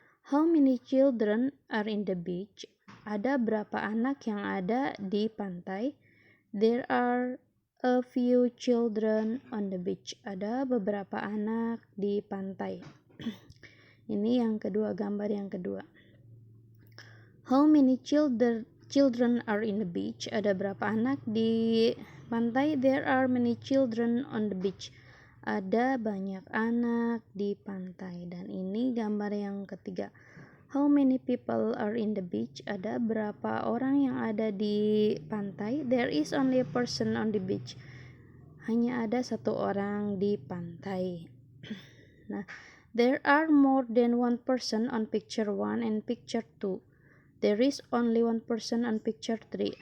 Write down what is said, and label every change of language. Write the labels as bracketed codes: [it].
[en] How many children are in the beach? [id] Ada berapa anak yang ada di pantai? [en] There are a few children on the beach. [id] Ada beberapa anak di pantai. Ini yang kedua, gambar yang kedua. [en] How many children are in the beach? [id] Ada berapa anak di pantai? [en] There are many children on the beach. [id] Ada banyak anak di pantai. Dan ini gambar yang ketiga. [en] How many people are in the beach? [id] Ada berapa orang yang ada di pantai? [en] There is only a person on the beach. [id] Hanya ada satu orang di pantai. [en] Nah, there are more than one person on picture 1 and picture 2. There is only one person on picture 3.